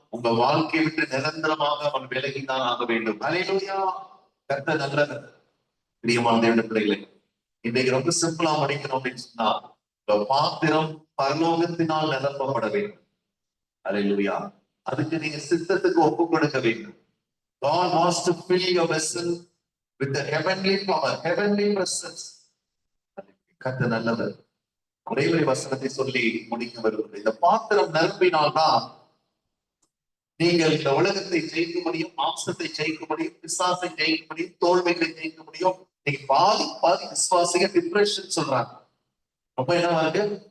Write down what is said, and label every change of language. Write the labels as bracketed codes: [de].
[ta] உங்க வாழ்க்கையை விட்டு நிரந்தரமாக அவன் விலகிதான் ஆக வேண்டும். அல்லேலூயா. கர்த்தர் நல்லவர். பிரியமான தேவனுடைய பிள்ளைகளே, இன்னைக்கு ரொம்ப சிம்பிளா முடிக்கணும் அப்படின்னு சொன்னா, பாத்திரம் பரலோகத்தினால் நிரப்பப்பட வேண்டும். அல்லேலூயா. அதுக்கு நீங்க சித்தத்துக்கு ஒப்பு கொடுக்க வேண்டும். [en] God wants to fill your vessel with the heavenly power, heavenly presence. [ta] கர்த்தர் நல்லவர். ஒரே ஒரு வசனத்தை சொல்லி முடிக்க வருவது, இந்த பாத்திரம் நிரப்பினால்தான் நீங்கள் இந்த உலகத்தை ஜெயிக்க முடியும், மாம்சத்தை ஜெயிக்க முடியும், பிசாசை ஜெயிக்க முடியும், தோல்விகளை ஜெயிக்க முடியும். இன்னைக்கு பாதி விசுவாசிக டிப்ரெஷன் சொல்றாங்க. ரொம்ப என்னவா இருக்கு?